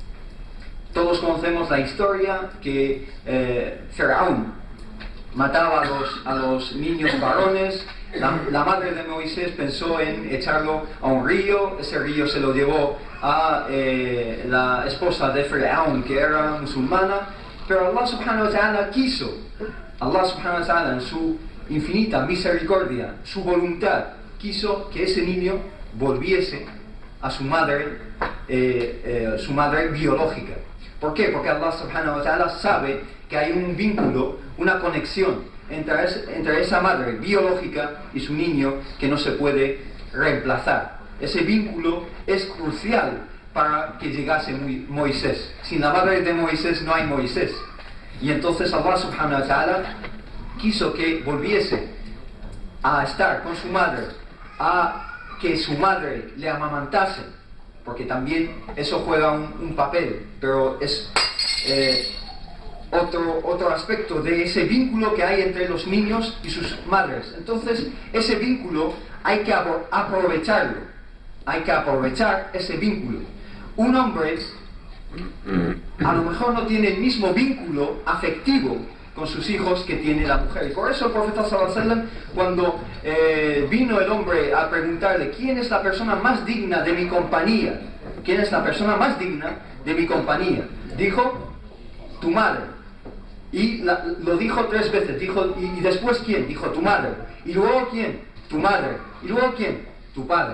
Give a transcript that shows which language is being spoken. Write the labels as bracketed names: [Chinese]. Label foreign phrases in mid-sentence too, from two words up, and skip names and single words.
[Spanish] Todos conocemos la historia que Faraón mataba a los niños varones. La madre de Moisés pensó en echarlo a un río. Ese río se lo llevó a la esposa de Faraón, que era musulmana, pero [Arabic] الله سبحانه وتعالى [Spanish] quiso, [Arabic] الله سبحانه وتعالى [Spanish] en su infinita misericordia, su voluntad, quiso que ese niño volviese a su madre biológica. ¿Por qué? Porque [Arabic] الله سبحانه وتعالى [Spanish] sabe que hay un vínculo, una conexión entre esa madre biológica y su niño que no se puede reemplazar. Ese vínculo es crucial para que llegase Moisés. Sin la madre de Moisés no hay Moisés. Y entonces [Arabic] الله سبحانه وتعالى [Spanish] quiso que volviese a estar con su madre, a que su madre le amamantase, porque también eso juega un papel, pero es otro aspecto de ese vínculo que hay entre los niños y sus madres. Entonces, ese vínculo hay que aprovecharlo, hay que aprovechar ese vínculo. Un hombre a lo mejor no tiene el mismo vínculo afectivo con sus hijos que tiene la mujer, y por eso el profeta [Arabic] صلى الله عليه وسلم, [Spanish] cuando vino el hombre a preguntarle ¿quién es la persona más digna de mi compañía? ¿Quién es la persona más digna de mi compañía? Dijo, tu madre. Y lo dijo 3 veces. Dijo, ¿y después quién? Dijo, tu madre. ¿Y luego quién? Tu madre. ¿Y luego quién? Tu padre.